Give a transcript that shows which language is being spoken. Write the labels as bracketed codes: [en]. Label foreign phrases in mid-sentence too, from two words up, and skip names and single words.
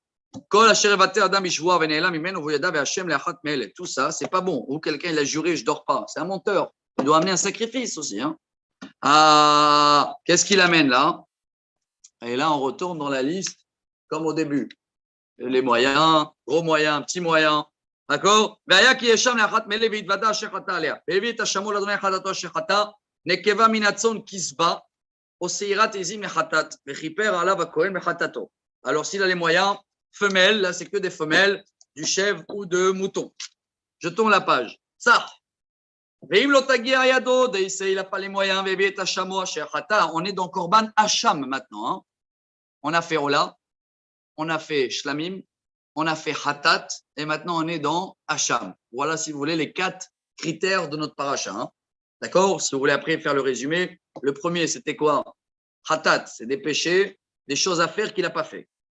[fr] Tout ça, c'est pas bon. Ou quelqu'un il a juré, je dors pas. C'est un menteur. Il doit amener un sacrifice aussi. Hein. Ah, qu'est-ce qu'il amène là? Et là, on retourne dans la liste comme au début. Les moyens, gros moyens, petits moyens. d'accord? [he] והיה כי ישם לאחת מאלה והתוודה אשר חטא עליה. והביא את השמור לאדוני חטאתו אשר חטא, נקבה מן הצאן כסבה, או שעירת עזים לחטאת, וכיפר עליו הכהן בחטאתו. [fr] Alors, s'il a les moyens, femelles, là, c'est que des femelles, du chèvre ou de mouton. Je tourne la page. Ça. [he] ואם לא תגיע ידו, דייסה, [fr] il n'a pas les moyens, [he] והביא את השמור אשר חטא. [fr] On est dans [he] קרבן אשם [fr] maintenant. Hein? On a fait Ola, on a fait Shlamim, on a fait Hatat, et maintenant on est dans Hacham. Voilà, si vous voulez, les 4 critères de notre paracha. Hein. D'accord? Si vous voulez après faire le résumé, le premier, c'était quoi? Hatat, c'est des péchés, des choses à faire qu'il n'a pas fait.